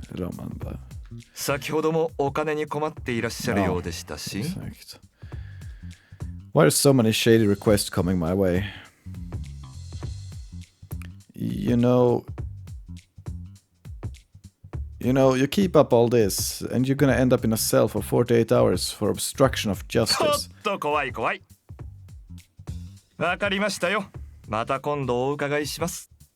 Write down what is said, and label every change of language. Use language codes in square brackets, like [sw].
[sv] Eller om han bara... [ja] 先ほどもお金に困っていらっしゃるようでしたし。 [sv] Exakt. [en] Why are so many shady requests coming my way? You know, you keep up all this, and you're gonna end up in a cell for 48 hours for obstruction of [ja] ちょ [en] justice. [ja] っと怖い怖い。わかりましたよ。また今度お伺いします。